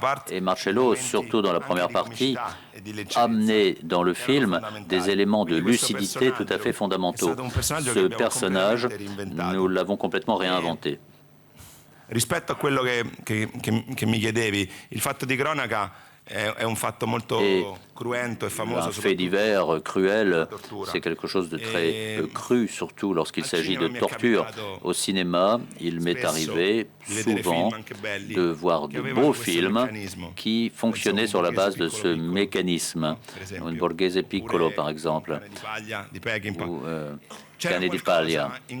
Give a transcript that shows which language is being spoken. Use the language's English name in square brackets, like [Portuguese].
[French] Et Marcello, surtout dans la première partie, amenait dans le film des éléments de lucidité tout à fait fondamentaux. Ce personnage, nous l'avons complètement réinventé. [Italian] Rispetto a quello che mi chiedevi, il fatto di cronaca è un fatto molto cruento e famoso. [French] Un fait divers cruel, c'est quelque chose de très cru, surtout lorsqu'il s'agit de torture. Au cinéma, il m'est arrivé souvent de voir de beaux films qui fonctionnaient sur la base de ce mécanisme. Un Borghese Piccolo, par exemple, ou Cane di Paglia.